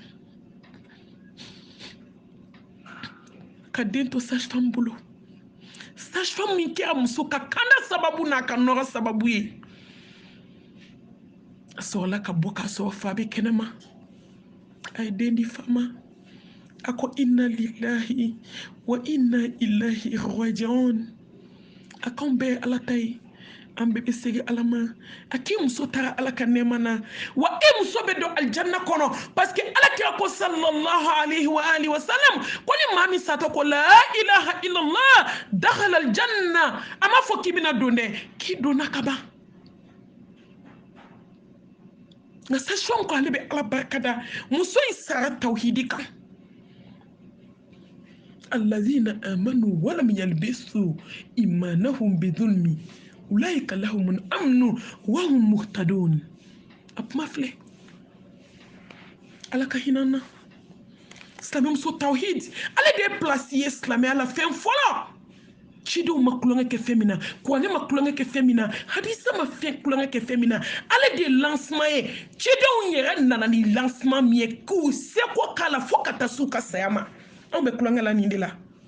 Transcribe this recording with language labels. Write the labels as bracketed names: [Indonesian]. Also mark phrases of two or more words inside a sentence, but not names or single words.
[Bambara] kadento [French] sage femme [Bambara] bolo sage-femme min kɛra muso ka kanda sababu n'a ka nɔrɔ sababu ye a sɔrɔla ka bɔ k'a sɔrɔ fa bɛ kɛnɛma a ye den di fa ma a ko [Arabic] إنا لله وإنا إليه راجعون [Bambara] a k'anw bɛɛ ye ala ta ye an bɛɛ bɛ segin ala ma a k'i muso taara ala ka nɛɛma na wa e muso bɛ don alijanna kɔnɔ [French] parce que [Bambara] ala kira ko [Arabic] صلى الله عليه وآله وسلم [Bambara] ko ni maa min satɔ ko [Arabic] لا إله إلا الله دخل الجنة [Bambara] a m'a fɔ k'i bɛna don dɛ k'i donna ka ban nka sage-femme ko ale bɛ ala barika da muso in sara tawhidi kan [Arabic] الذين آمنوا ولم يلبسوا إيمانهم بظلم أولئك لهم الأمن و هم مهتدون [Bambara] a kuma filɛ ala ka hinɛ na silamɛmuso tawhid ale de ye place ye silamɛya la fɛn fɔlɔ cidenw ma kulonkɛ kɛ fɛn min na kuranɛ ma kulonkɛ kɛ fɛn min na hadisa ma fɛn kulonkɛ kɛ fɛn min na ale de ye lancement ye cidenw yɛrɛ nana ni lancement min ye k'u seko k'a la fo ka taa s'u ka saya ma anw bɛ kulonkɛ la nin de la